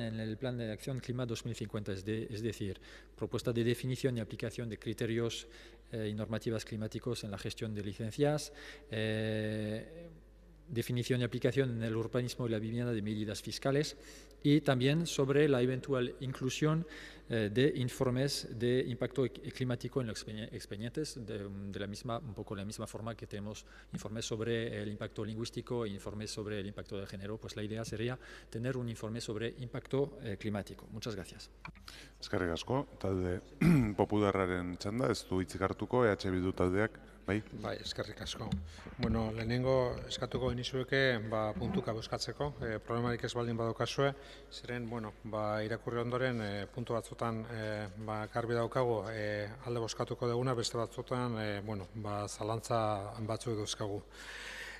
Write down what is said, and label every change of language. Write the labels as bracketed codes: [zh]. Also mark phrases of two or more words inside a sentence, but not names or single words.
[es] en el Plan de Acción Clima 2050, es decir, propuesta de definición y aplicación de criterios y normativas climáticos en la gestión de licencias, definición y aplicación en el urbanismo y la vivienda de medidas fiscales, y también sobre la eventual inclusión de informes de impacto climático en los expedientes, un poco de la misma forma que tenemos informes sobre el impacto lingüístico e informes sobre el impacto de género. Pues la idea sería tener un informe sobre impacto climático. Muchas gracias. [eu] Eskerrik asko, talde popularraren txanda, ez du hitzik hartuko, EH Bildu taldeak, bai? Bai, eskerrik asko. Bueno, lehenengo eskatuko genizueke puntuka bozkatzeko, problemarik ez baldin badokazue, zeren, irakurri ondoren puntu batzutan garbi daukagu alde bozkatuko duguna, beste batzutan zalantza batzuk dauzkagu.